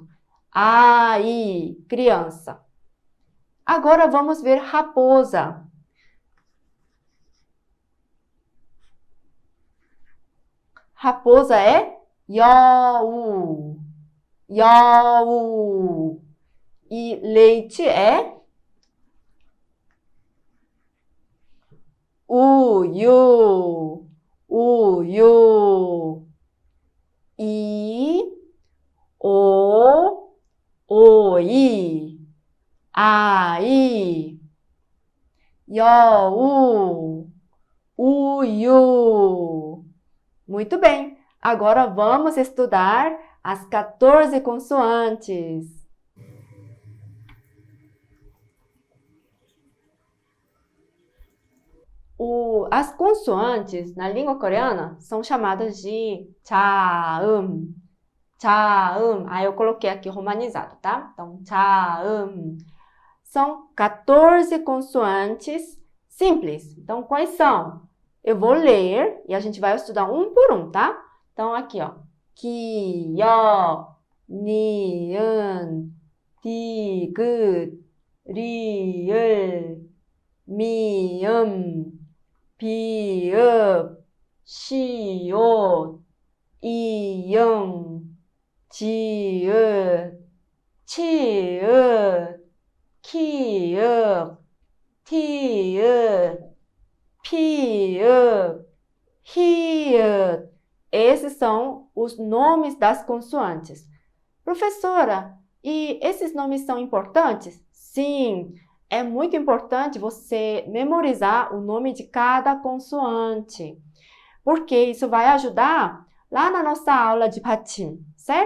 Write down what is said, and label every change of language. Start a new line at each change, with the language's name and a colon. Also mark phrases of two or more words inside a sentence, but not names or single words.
Portuguese: Ai, criança. Agora vamos ver raposa. Raposa é 여우.
Korean: 여우.
Portuguese: E leite é 우유.
Korean: 우유. 오이. 아이. 여우. 우유.
Portuguese: Muito bem. Agora vamos estudar as 14 consoantes. As consoantes na língua coreana são chamadas de 자음.
Korean: 자음.
Portuguese: Aí eu coloquei aqui romanizado, tá? Então, 자음. São 14 consoantes simples. Então, quais são? Eu vou ler e a gente vai estudar um por um, tá? Então, aqui, ó.
Korean: 기, 여, 니은, 디귿, 리을, 미음, 비읍, 시옷, 이응, 지읒, 치읒, 키읔, 티읒, 피읒, 히읗.
Portuguese: Esses são os nomes das consoantes. Professora, e esses nomes são importantes? Sim, é muito importante você memorizar o nome de cada consoante, porque isso vai ajudar lá na nossa aula de 받침, certo?